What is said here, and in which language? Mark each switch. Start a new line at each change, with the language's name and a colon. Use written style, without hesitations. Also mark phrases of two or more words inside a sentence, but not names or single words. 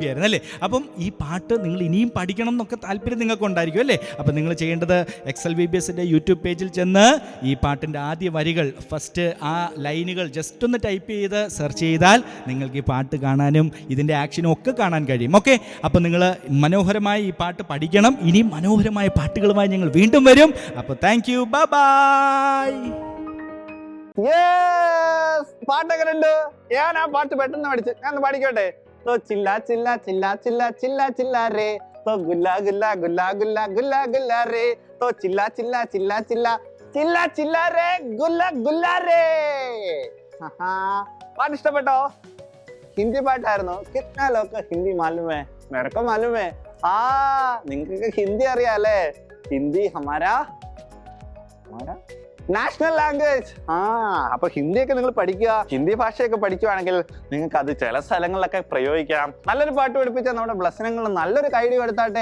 Malayalam: ആയിരുന്നു അല്ലേ അപ്പം ഈ പാട്ട് നിങ്ങൾ ഇനിയും പഠിക്കണം എന്നൊക്കെ താല്പര്യം നിങ്ങൾക്ക് ഉണ്ടായിരിക്കും അല്ലേ അപ്പം നിങ്ങൾ ചെയ്യേണ്ടത് XLVBSൻ്റെ യൂട്യൂബ് പേജിൽ ചെന്ന് ഈ പാട്ടിൻ്റെ ആദ്യ വരികൾ ഫസ്റ്റ് ആ ലൈനുകൾ ജസ്റ്റ് ഒന്ന് ടൈപ്പ് ചെയ്ത് സെർച്ച് ചെയ്താൽ നിങ്ങൾക്ക് ഈ പാട്ട് കാണാനും ഇതിൻ്റെ ആക്ഷനും ഒക്കെ കാണാൻ കഴിയും ഓക്കെ അപ്പം നിങ്ങൾ മനോഹരമായി ഈ പാട്ട് പഠിക്കണം ഇനിയും മനോഹരമായ പാട്ടുകളുമായി ഞങ്ങൾ വീണ്ടും വരും അപ്പോൾ
English: thank you bye bye
Malayalam: Yes! യെസ്, പാട്ടൊക്കെ ഉണ്ട്. ഞാൻ ആ പാട്ട് പെട്ടെന്ന് പഠിച്ചു. ഞാൻ ഒന്ന് പാടിക്കോട്ടെ.
Hindi: तो चिल्ला चिल्ला चिल्ला चिल्ला चिल्ला चिल्ला रे, तो गुल्ला गुल्ला गुल्ला गुल्ला गुल्ला गुल्ला रे, तो चिल्ला चिल्ला चिल्ला चिल्ला चिल्ला चिल्ला रे, गुल्ला गुल्ला रे.
Malayalam: പാട്ട് ഇഷ്ടപ്പെട്ടോ? ഹിന്ദി പാട്ടായിരുന്നു.
Hindi: कितना लोग को हिंदी मालूम है? मेरे को मालूम है.
Malayalam: നിങ്ങൾക്ക് ഹിന്ദി അറിയാലേ?
Hindi: हिंदी हमारा
English: national language.
Malayalam: അപ്പൊ ഹിന്ദിയൊക്കെ നിങ്ങൾ പഠിക്കുക. ഹിന്ദി ഭാഷയൊക്കെ പഠിക്കുവാണെങ്കിൽ നിങ്ങൾക്ക് അത് ചില സ്ഥലങ്ങളിലൊക്കെ പ്രയോഗിക്കാം. നല്ലൊരു പാട്ട് പഠിപ്പിച്ചാൽ നമ്മുടെ ബ്ലസ്സിനങ്ങൾ നല്ലൊരു കൈഡി എടുത്താട്ടെ.